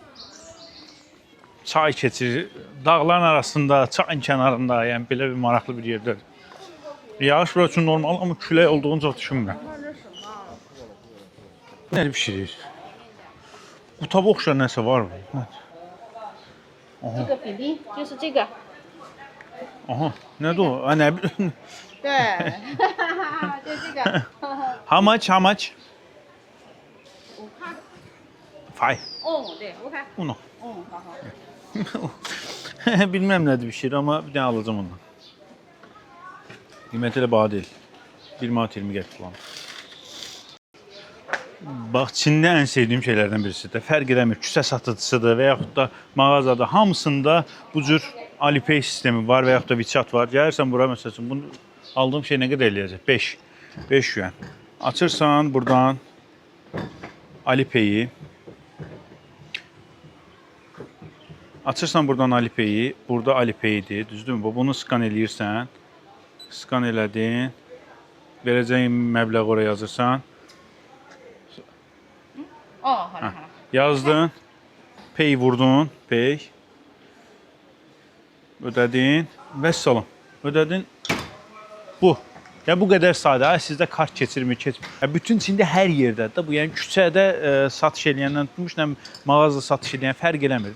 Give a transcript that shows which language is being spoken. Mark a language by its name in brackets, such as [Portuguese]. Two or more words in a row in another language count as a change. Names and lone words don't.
[Azerbaijani] Çay keçir. Dağların arasında, çayın kənarında, yəni belə bir maraqlı bir yerdədir. Yağış bura üçün normal, amma külək olduğunu çox düşünmürəm. Nə pişirir? Bu taba oxşar nəsə var mı? [Chinese] 这个比例就是这个， [Azerbaijani] Aha, nədir o? Nə bileyim. [Chinese] 对，就这个， [English] How much? [Chinese] 5 块， Five. 哦，对，5块， Uno. 好。 [Azerbaijani] Bilməm nədir bir şey, amma bir dənə alacağım ondan. Qiyməti elə baha deyil. 1 manat 20 qəpik falan. Bax, Çində ən sevdiyim şeylərdən birisidir. Fərq eləmir, küçə satıcısıdır və yaxud da mağazada, hamısında bu cür Alipay sistemi var və yaxud da WeChat var. Gəlirsən bura, məsəl üçün, bunu aldığım şey nə qədər eləyəcək? 5 yuan. Açırsan buradan Alipay'i. Açırsan buradan Alipay'i. Burada Alipay'dir, düzdürmü? Bunu skan eləyirsən. Skan elədin. Verəcəyin məbləği oraya yazırsan. [Chinese] 哦，好了好了， [Azerbaijani] Yazdın. Pay vurdun. Pay. Ödədin. Vəssalam. Ödədin. Bu. Ya bu qədər sadə. Sizdə kart keçirmir, keçmir. Bütün Çində hər yerdədir. Bu yəni küçədə satış edəndən tutmuş, mağazada satış edən fərq eləmir.